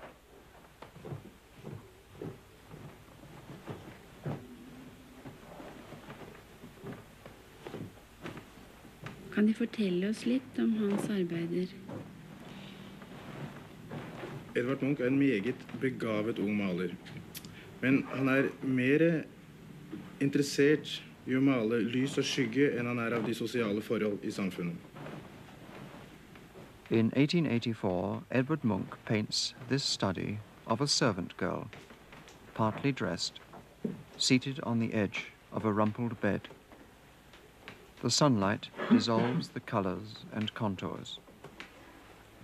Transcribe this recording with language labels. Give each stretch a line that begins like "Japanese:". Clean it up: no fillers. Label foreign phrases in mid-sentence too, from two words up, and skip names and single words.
Norwegian: Kan De fortelle oss litt om hans arbeider? Edvard Munch er en meget begavet ung maler. Men han er mer interessert i å male lys og skygge enn han er av de sosiale forhold i samfunnet.
English: In 1884, Edvard Munch paints this study of a servant girl, partly dressed, seated on the edge of a rumpled bed. The sunlight dissolves the colors and contours.